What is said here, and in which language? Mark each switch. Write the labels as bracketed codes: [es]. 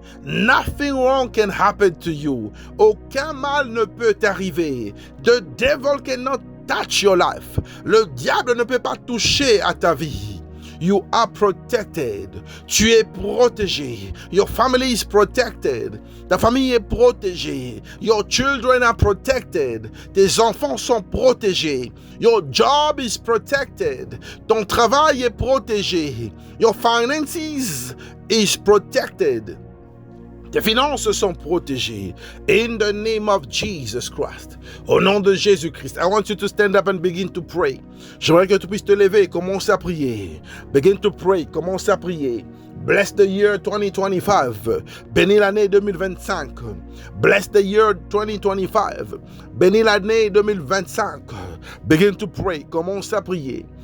[en] Nothing wrong can happen to you. [fr] Aucun mal ne peut t'arriver. [en] The devil cannot touch your life. [fr] Le diable ne peut pas toucher à ta vie. [en] You are protected. [fr] Tu es protégé. [en] Your family is protected. [fr] Ta famille est protégée. [en] Your children are protected. [fr] Tes enfants sont protégés. [en] Your job is protected. [fr] Ton travail est protégé. [en] Your finances is protected. [fr] Tes finances sont protégées. [en] In the name of Jesus Christ. [fr] Au nom de Jésus-Christ. [en] I want you to stand up and begin to pray. [fr] J'aimerais que tu puisses te lever et commencer à prier. [en] Begin to pray. [fr] Commence à prier. [en] Bless the year 2025. [fr] Bénis l'année 2025. [en] Bless the year 2025. [fr] Bénis l'année 2025. [en] Begin to pray. [fr] Commence à prier.